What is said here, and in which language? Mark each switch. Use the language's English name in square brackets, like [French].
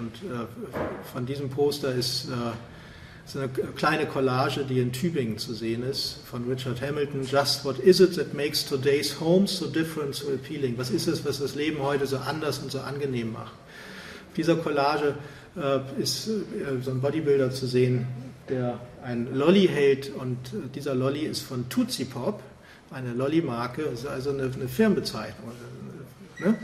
[German] Und von diesem Poster ist eine kleine Collage, die in Tübingen zu sehen ist, von Richard Hamilton. [English] Just what is it that makes today's home so different, so appealing? [German] Was ist es, was das Leben heute so anders und so angenehm macht? Auf dieser Collage ist so ein Bodybuilder zu sehen, der einen Lolli hält. Und dieser Lolli ist von Tootsie Pop, eine Lolli-Marke, ist also eine Firmenbezeichnung. Ne?